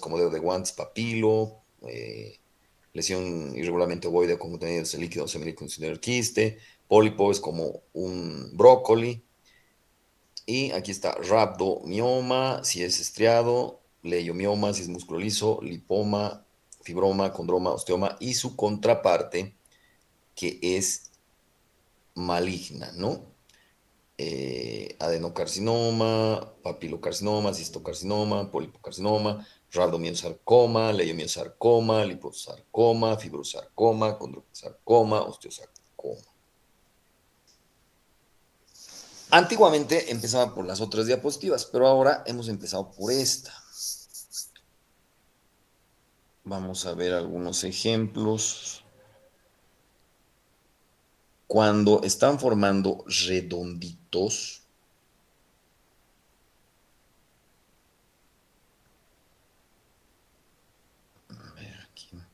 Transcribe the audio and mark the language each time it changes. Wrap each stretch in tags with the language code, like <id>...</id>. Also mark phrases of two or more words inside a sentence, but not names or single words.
<es>como dedo de guantes, papilo, lesión irregularmente ovoide con contenido de líquido semilíquido considerar quiste, pólipo es como un brócoli, y aquí está rhabdomioma, si es estriado, leiomioma, si es músculo liso, lipoma, fibroma, condroma, osteoma, y su contraparte, que es maligna, ¿no? Adenocarcinoma, papilocarcinoma, cistocarcinoma, polipocarcinoma, rhabdomiosarcoma, leiomiosarcoma, liposarcoma, fibrosarcoma, condrosarcoma, osteosarcoma. Antiguamente empezaba por las otras diapositivas, pero ahora hemos empezado por esta. Vamos a ver algunos ejemplos. Cuando están formando redonditos, a ver aquí.</es>